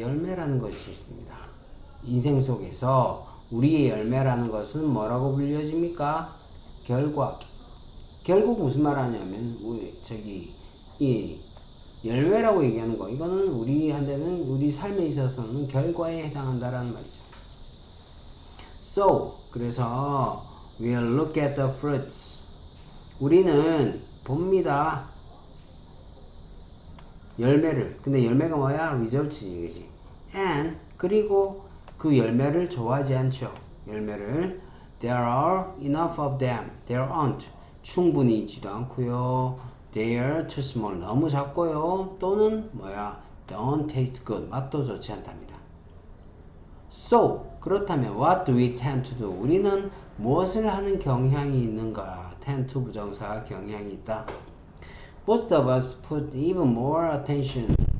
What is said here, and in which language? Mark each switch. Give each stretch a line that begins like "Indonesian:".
Korean: 열매라는 것이 있습니다. 인생 속에서 우리의 열매라는 것은 뭐라고 불려집니까? 결과. 결국 무슨 말 하냐면 이 열매라고 얘기하는 거. 이거는 우리한테는 우리 삶에 있어서는 결과에 해당한다라는 말이죠.
English: So,
Korean: 그래서
English: we'll look at the fruits.
Korean: 우리는 봅니다. 열매를. 근데 열매가 뭐야? results지, 그지?
English: And
Korean: 그리고 그 열매를 좋아하지 않죠. 열매를
English: there are enough of them. There aren't.
Korean: 충분히 있지도 않고요.
English: They are too small.
Korean: 너무 작고요. 또는
English: don't taste good.
Korean: 맛도 좋지 않답니다.
English: So,
Korean: 그렇다면
English: what do we tend to do?
Korean: 우리는 무엇을 하는 경향이 있는가? tend to 부정사가 경향이 있다.
English: Most of us put even more attention.